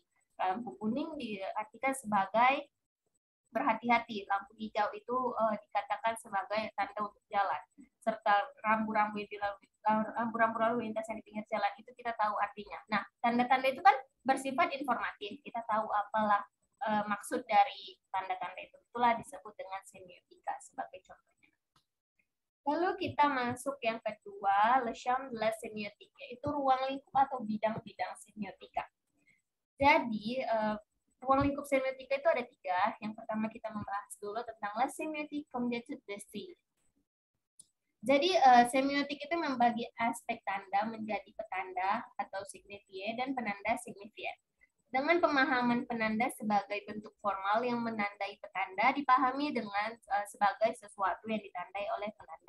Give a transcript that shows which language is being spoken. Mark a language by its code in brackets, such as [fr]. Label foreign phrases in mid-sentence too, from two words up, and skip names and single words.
[id] Lampu kuning diartikan sebagai berhati-hati, lampu hijau itu dikatakan sebagai tanda untuk jalan, serta rambu-rambu lalu lintas yang di pinggir jalan itu kita tahu artinya. Nah, tanda-tanda itu kan bersifat informatif, kita tahu apalah maksud dari tanda-tanda itu. Itulah disebut dengan semiotika sebagai contohnya. Lalu kita masuk yang kedua, [fr] le champ de la semiotique, [id] yaitu ruang lingkup atau bidang-bidang semiotika. Jadi, ruang lingkup semiotika itu ada 3. Yang pertama kita membahas dulu tentang [fr] la semiotique comme d'étude de style. [id] Jadi semiotik itu membagi aspek tanda menjadi petanda atau signifié dan penanda signifié. Dengan pemahaman penanda sebagai bentuk formal yang menandai petanda dipahami dengan sebagai sesuatu yang ditandai oleh penanda.